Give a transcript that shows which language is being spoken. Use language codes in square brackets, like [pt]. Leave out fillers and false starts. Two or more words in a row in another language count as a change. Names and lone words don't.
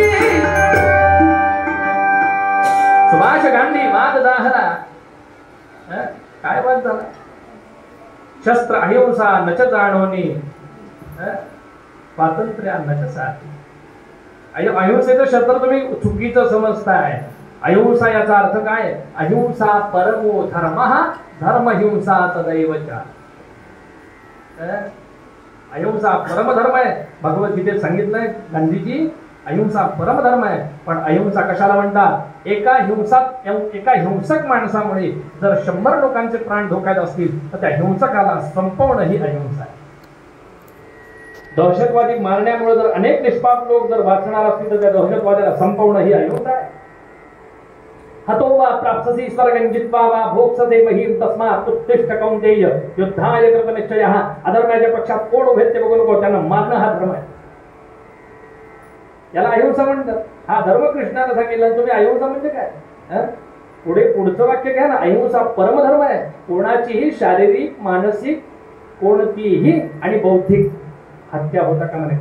[mr] सुभाष गांधी वाद झाला. काय वाद झाला? शस्त्र अहिंसा नच जाणोनी, स्वातंत्र्या नच साधी. अहिंसेचं शस्त्र तुम्ही चुकीचं समजताय. अहिंसा याचा अर्थ काय? [sa] अहिंसा परमो धर्म, धर्महिंसा तदैवच. [mr] अहिंसा परमधर्म आहे. भगवद्गीतेत सांगितलंय गांधीजी, अहिंसा परमधर्म आहे. पण अहिंसा कशाला म्हणतात? एका हिंसक माणसामुळे जर 100 लोकांचे प्राण धोक्यात असतील तर त्या हिंसकाला संपवणं ही अहिंसा आहे. दहशतवादी मारण्यामुळे जर अनेक निष्पाप लोक जर वाचणार असतील तर त्या दहशतवाद्याला संपवणं ही अहिंसा आहे. [sa] हतो वा प्राप्स्यसि स्वर्गं जित्वा वा भोक्ष्यसे महीं तस्मात् उत्तिष्ठ कौन्तेय युद्धाय कृतनिश्चयः. [mr] अधर्माच्या पक्षात कोण उभे ते बघू नको, त्यांना मारणं हा धर्म आहे. याला अहिंसा म्हणतात. हा धर्म कृष्णाने सांगितलं. तुम्ही अहिंसा म्हणजे काय? पुढचं वाक्य घ्या ना, अहिंसा परमधर्म आहे. कोणाचीही शारीरिक, मानसिक, कोणतीही आणि बौद्धिक हत्या होता का म्हणे.